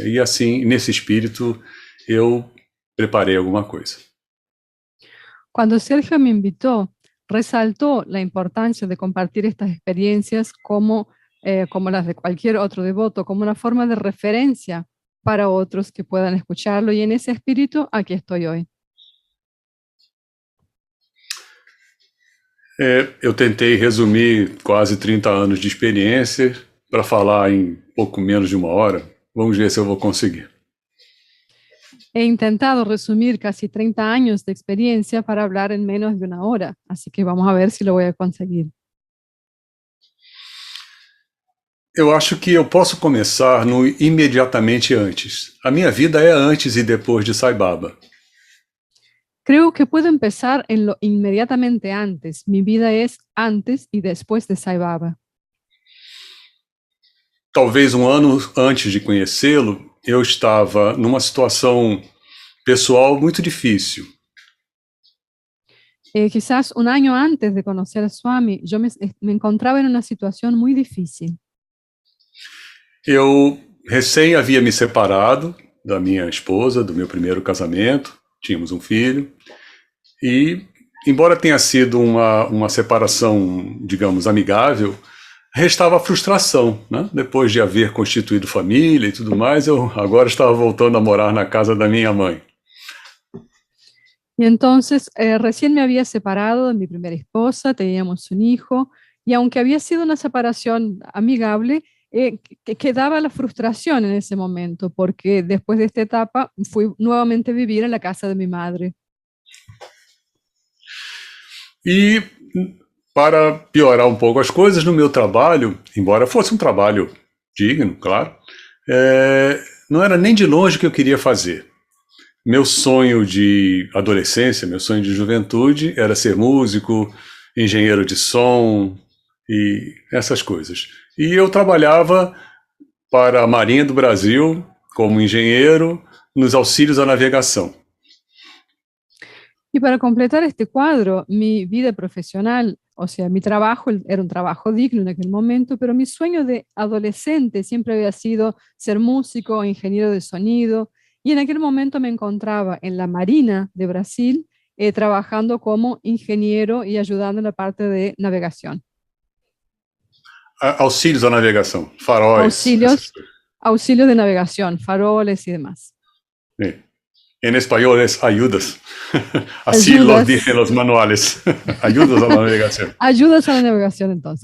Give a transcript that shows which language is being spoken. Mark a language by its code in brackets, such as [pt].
[pt] E assim, nesse espírito, eu preparei alguma coisa. [es] Cuando Sergio me invitó, resaltó la importancia de compartir estas experiencias como las de cualquier otro devoto, como una forma de referencia para otros que puedan escucharlo. Y en ese espíritu, aquí estoy hoy. [pt] Eu tentei resumir quase 30 anos de experiência para falar em pouco menos de uma hora. Vamos ver se eu vou conseguir. [es] He intentado resumir casi 30 años de experiencia para hablar en menos de una hora, así que vamos a ver si lo voy a conseguir. [pt] Eu acho que eu posso começar no imediatamente antes. A minha vida é antes e depois de Sai Baba. [es] Creo que puedo empezar en lo inmediatamente antes. Mi vida es antes y después de Sai Baba. [pt] Talvez um ano antes de conhecê-lo, eu estava numa situação pessoal muito difícil. [es] Quizás un año antes de conocer a Swami, yo me encontraba en una situación muy difícil. [pt] Eu recém havia me separado da minha esposa, do meu primeiro casamento, tínhamos um filho, e embora tenha sido uma separação, digamos, amigável, restava a frustração, né? Depois de haver constituído família e tudo mais, eu agora estava voltando a morar na casa da minha mãe. [es] Y entonces recién me había separado de mi primera esposa, teníamos un hijo, y aunque había sido una separación amigable, quedaba la frustración en ese momento, porque después de esta etapa fui nuevamente a vivir en la casa de mi madre. [pt] E para piorar um pouco as coisas, no meu trabalho, embora fosse um trabalho digno, claro, não era nem de longe o que eu queria fazer. Meu sonho de adolescência, meu sonho de juventude era ser músico, engenheiro de som e essas coisas. E eu trabalhava para a Marinha do Brasil como engenheiro nos auxílios à navegação. [es] Y para completar este cuadro, mi vida profesional, o sea, mi trabajo era un trabajo digno en aquel momento, pero mi sueño de adolescente siempre había sido ser músico, ingeniero de sonido, y en aquel momento me encontraba en la Marina de Brasil trabajando como ingeniero y ayudando en la parte de navegación. [pt] Auxílios à navegação, faróis. [es] Auxilios de navegación, faroles y demás. Sí. En español es ayudas. Así lo dicen los manuales. Ayudas a la navegación. Ayudas a la navegación, entonces.